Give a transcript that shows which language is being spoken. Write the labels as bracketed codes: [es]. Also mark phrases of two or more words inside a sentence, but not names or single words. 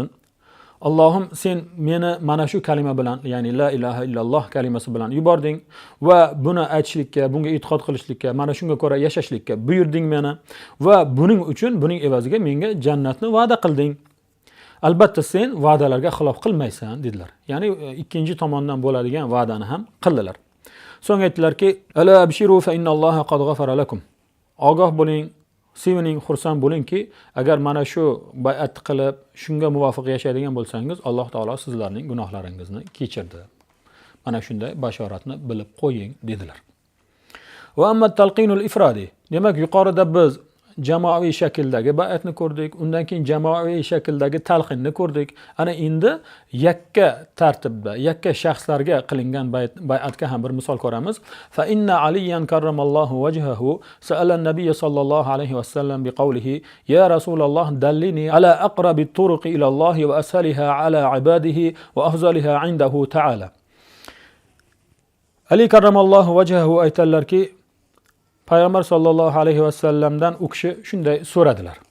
[uz] Allohim, sen meni mana shu kalima bilan, ya'ni [ar] لا إله إلا الله [uz] kalimasi bilan yubording va buni aytishlikka, bunga e'tiqod qilishlikka, mana shunga ko'ra yashashlikka buyurding meni va buning uchun, buning evaziga menga jannatni va'da qilding. Albatta sen va'dalarga xilof qilmaysan dedilar. Ya'ni ikkinchi tomondan bo'ladigan va'dani ham qildilar. So'ng aytdilarki, [ar] ألا أبشروا فإن الله قد غفر لكم. [uz] Ogoh bo'ling, sevining, xursand bo'lingki, agar mana shu bay'at qilib, shunga muvofiq yashaydigan bo'lsangiz, Alloh taolo sizlarning gunohlaringizni kechirdi. Mana shunday bashoratni bilib qo'ying dedilar. [ar] وأما التلقين الإفرادي. [uz] Demak, yuqorida biz jamoaviy shakldagi bay'atni ko'rdik, undan keyin jamoaviy shakldagi talqinni ko'rdik. Ana endi yakka tartibda, yakka shaxslarga qilingan bay'atga ham bir misol ko'ramiz. [ar] فإن عليا كرم الله وجهه سأل النبي صلى الله عليه وسلم بقوله يا رسول الله دلني على أقرب الطرق إلى الله وأسهلها على عباده وأفضلها عنده تعالى. [uz] Ali [ar] كرم الله وجهه [uz] aytdilarki, payg'ambar [ar] صلى الله عليه وسلم-dan [uz] u kishi shunday so'radilar.